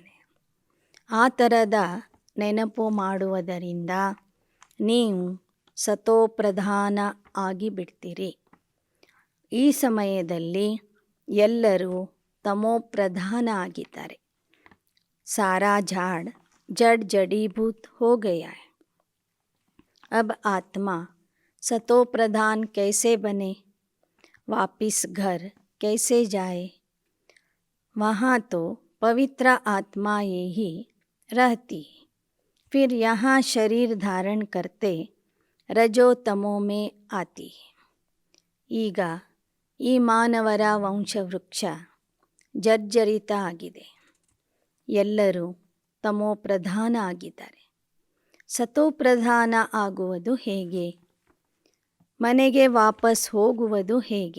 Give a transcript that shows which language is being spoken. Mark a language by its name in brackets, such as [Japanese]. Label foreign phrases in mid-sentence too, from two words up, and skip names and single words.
[Kannada] ಆ ಥರದ ನೆನಪು ಮಾಡುವುದರಿಂದ ನೀವು ಸತೋಪ್ರಧಾನ ಆಗಿಬಿಡ್ತೀರಿ. ಈ ಸಮಯದಲ್ಲಿ ಎಲ್ಲರೂ ತಮೋಪ್ರಧಾನ ಆಗಿದ್ದಾರೆ. [Hindi] सारा झाड़ जड़ जड़ीभूत हो गया है. अब आत्मा सतोप्रधान कैसे बने? वापिस घर कैसे जाए? वहाँ तो पवित्र आत्माएं ही रहती है. फिर यहाँ शरीर धारण करते रजो तमो में आती है. [Kannada] ಈಗ ಈ ಮಾನವರ ವಂಶವೃಕ್ಷ ಜರ್ಜರಿತ ಆಗಿದೆ. ಎಲ್ಲರೂ ತಮೋ ಪ್ರಧಾನ ಆಗಿದ್ದಾರೆ. ಸತೋಪ್ರಧಾನ ಆಗುವುದು ಹೇಗೆ? ಮನೆಗೆ ವಾಪಸ್ ಹೋಗುವುದು ಹೇಗೆ?